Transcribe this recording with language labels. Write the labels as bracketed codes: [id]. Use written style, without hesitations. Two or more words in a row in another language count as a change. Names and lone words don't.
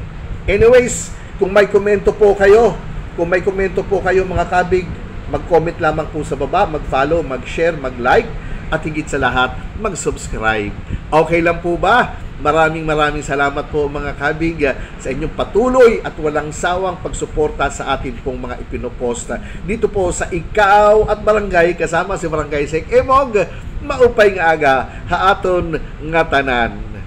[tl] Anyways, kung may komento po kayo mga kabig, mag-comment lamang po sa baba, mag-follow, mag-share, mag-like, at higit sa lahat, mag-subscribe. Okay lang po ba? Maraming salamat po mga kabig sa inyong patuloy at walang sawang pagsuporta sa atin pong mga ipinoposta dito po sa Ikaw at Barangay, kasama si Barangay Sek Emog, [war] maupay nga aga, haaton nga tanan.